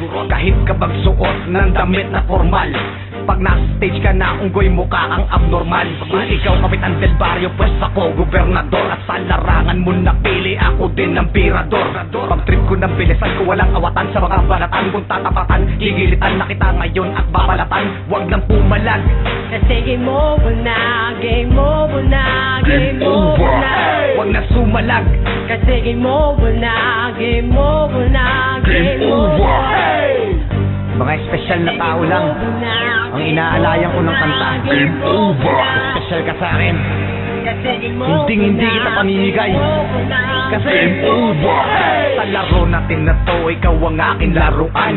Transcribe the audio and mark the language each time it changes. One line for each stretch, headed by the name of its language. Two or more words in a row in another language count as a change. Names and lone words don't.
Filipino: Kahit ka magsuot ng damit na formal, Pag nasa stage ka na, unggoy mukha kang abnormal. Kung ikaw kapitan del barrio, pues ako gobernador. At sa larangan mo napili, ako din ang pirador. Pag trip ko ng bilisan ko, walang awatan sa mga balatan. Kung tatapatan, gigilitan na kita ngayon at babalatan. Huwag nang pumalag, Kasi
English: game over
Filipino: na,
English: game over
Filipino: na,
English: game over
Filipino: na. huwag na sumalag. Kasi
English: game over
Filipino: na,
English: game over
Filipino: na,
English: game over.
Filipino: Mga espesyal na tao lang ang inaalayan ko ng kanta.
English: Game over.
Filipino: Espesyal ka sa akin. Kasi
English: game over
Filipino: na, Hindi kita pamimigay.
English: game over na.
Filipino: Kasi sa laro natin na to, ikaw ang aking laruan.